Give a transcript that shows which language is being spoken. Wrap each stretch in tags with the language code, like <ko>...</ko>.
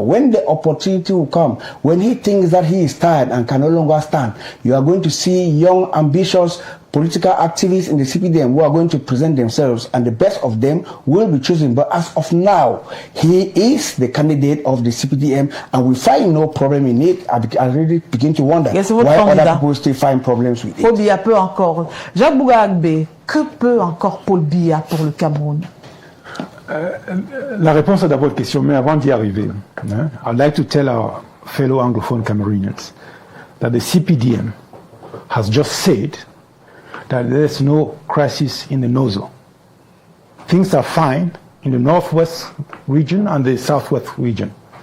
<en>When the opportunity will come, when he thinks that he is tired and can no longer stand, you are going to see young, ambitious political activists in the CPDM who are going to present themselves, and the best of them will be chosen. But as of now, he is the candidate of the CPDM, and we find no problem in it. I really begin to wonder why other people still find problems with it.</en> <fr>Paul Biya peut encore. Jacques Bouga-Agbe, que peut encore Paul Biya pour le Cameroun? La réponse à d'abord votre question, mais avant d'y arriver,</fr> <en>I'd like to tell our fellow Anglophone Cameroonians that the CPDM has just said that there's no crisis in the Nozo. Things are fine in the northwest region and the southwest region.</en>